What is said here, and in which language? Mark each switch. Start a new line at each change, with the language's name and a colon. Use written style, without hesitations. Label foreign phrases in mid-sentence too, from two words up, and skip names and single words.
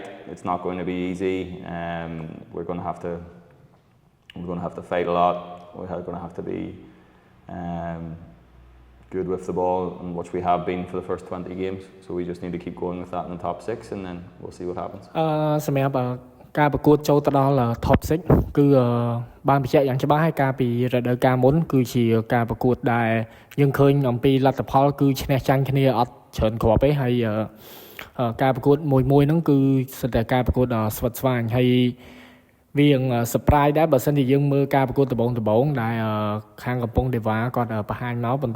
English: It's not going to be easy. We're going to have to fight a lot. We're going to have to be good with the ball, and which we have been for the first 20 games. So we just need to keep going with that in the top 6, and then we'll see what happens.
Khmer: សម្រាប់ការប្រកួតចូលទៅដល់ top 6 គឺបានបញ្ជាក់យ៉ាងច្បាស់ហើយកាលពីរដូវកាលមុនគឺជាការប្រកួតដែលយើងឃើញអំពីលទ្ធផលគឺឈ្នះចាញ់គ្នាអត់ច្រើនគ្រាប់ទេហើយការប្រកួត មួយហ្នឹងគឺសិតតែការប្រកួតដ៏ស្វិតស្វាញហើយវា surprise ដែរបើសិនជាយើងមើលការប្រកួតដំបូងដែលខាងកំពង់ទេវ៉ាគាត់បង្ហាញមកប៉ុន្តែ